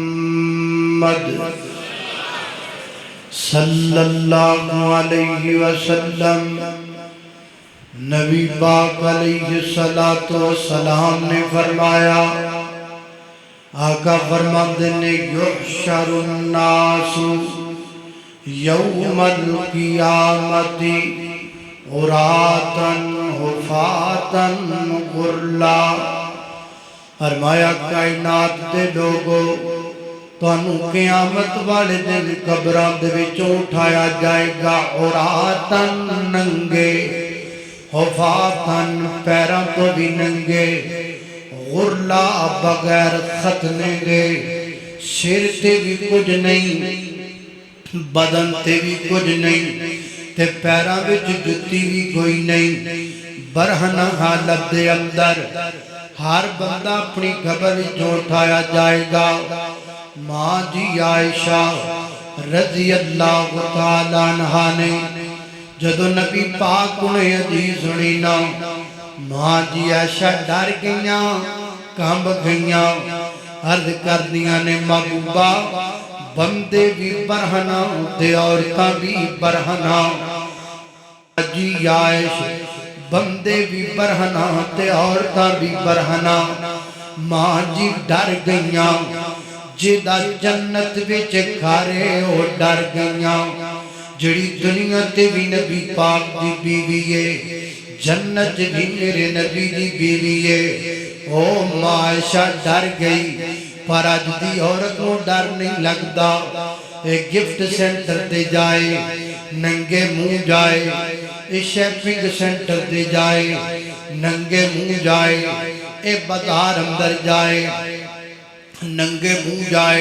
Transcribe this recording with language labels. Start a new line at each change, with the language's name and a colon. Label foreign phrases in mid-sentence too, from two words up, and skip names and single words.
Arabic: صلی اللہ علیہ وسلم،
Punjabi: نبی پاک علیہ السلام نے فرمایا، آقا فرماتے نے
Arabic: یحشر الناس یوم القیامت عراتا حفاتا غرلا۔
Punjabi: فرمایا کائنات دے لوگو تانوں قیامت والے دن قبراں دے وچوں اٹھایا جائے گا عراتا ننگے، حفاتا پیراں تو بھی ننگے، غرلا بغیر ختنے دے، سر تے بھی کچھ نہیں، بدن تے بھی کچھ نہیں، تے پیراں وچ جُتی بھی کوئی نہیں، برہنہ حالت دے اندر ہر بندہ اپنی قبر وچوں اٹھایا جائے گا۔ ماں جی عائشہ
Arabic: رضی اللہ تعالیٰ عنہا
Punjabi: نے جدو نبی پاک انہیں حدیث سنی نا، ماں جی عائشہ ڈر گئیاں، کامب گئیاں، عرض کر دیا نے محبوبہ بندے بھی برہنہ تے عورتاں بھی برہنہ، جی عائشہ بندے بھی برہنہ تے عورتاں بھی برہنہ۔ ماں جی ڈر گئیاں، جیدہ جنت وچ کھارے ہو ڈر گئیاں، جڑی دنیا تے بھی نبی پاک دی بیوی ہے، جنت بھی میرے نبی دی بیوی ہے۔ او ماں عائشہ ڈر گئی، پر آج دی عورت کو ڈر نہیں لگتا، ایک
English: gift center
Punjabi: دے جائے ننگے منہ جائے،
English: shopping center
Punjabi: دے جائے ننگے منہ جائے، بازار اندر جائے ننگے منہ جائے۔